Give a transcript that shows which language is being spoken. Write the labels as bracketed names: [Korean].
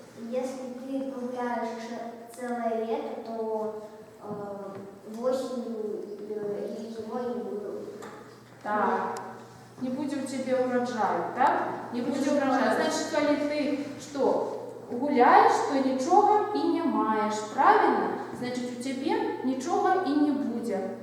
[Russian] Если ты погуляешь целое лето, то осенью или зимой не будет. [Belarusian] Так, не будзе ў цябе ўраджаю, так? Не будзе ўраджаю. [Russian] Значит, [Belarusian] калі ты [Russian] что, гуляешь, [Belarusian] то нічога і не маеш, [Russian] правильно? [Belarusian] Значит, у цябе нічога і не будзе.